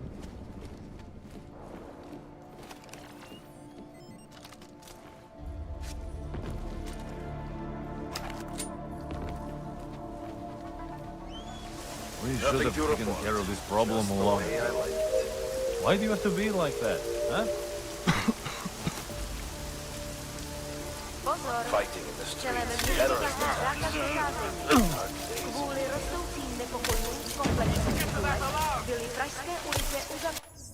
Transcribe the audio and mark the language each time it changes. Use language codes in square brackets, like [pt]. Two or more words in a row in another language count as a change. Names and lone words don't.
[en] We should have taken care of this problem long ago. Why do you have to be like that, huh? Fighting in the streets, terrorists [cs] kvůli rostoucím nepokojům v komplexu byly pražské ulice uzavřeny.